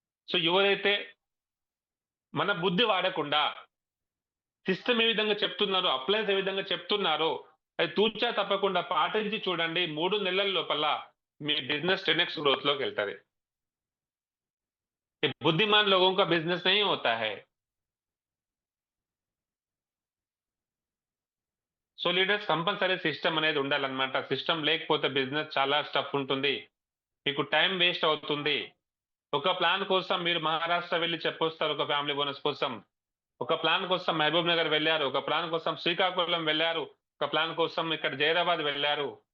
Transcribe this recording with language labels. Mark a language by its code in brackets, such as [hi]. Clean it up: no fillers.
[te] So ఎవరైతే మన బుద్ధి వాడకుండా సిస్టమ్ ఏ విధంగా చెప్తున్నారో, అప్లయన్స్ ఏ విధంగా చెప్తున్నారో అది తూచా తప్పకుండా పాటించి చూడండి, 3 నెలల లోపల మీ బిజినెస్ 10x గ్రోత్ లోకి వెళ్తుంది. [hi] बुद्धिमान लोगों का बिजनेस नहीं होता है. [te] సో లీడర్స్, కంపల్సరీ సిస్టమ్ అనేది ఉండాలన్నమాట. సిస్టమ్ లేకపోతే బిజినెస్ చాలా స్టఫ్ ఉంటుంది, మీకు టైం వేస్ట్ అవుతుంది. ఒక ప్లాన్ కోసం మీరు మహారాష్ట్ర వెళ్ళి చెప్పొస్తారు, ఒక ఫ్యామిలీ బోనస్ కోసం. ఒక ప్లాన్ కోసం మహబూబ్ నగర్ వెళ్ళారు, ఒక ప్లాన్ కోసం శ్రీకాకుళం వెళ్ళారు, ఒక ప్లాన్ కోసం ఇక్కడ జైరాబాద్ వెళ్ళారు.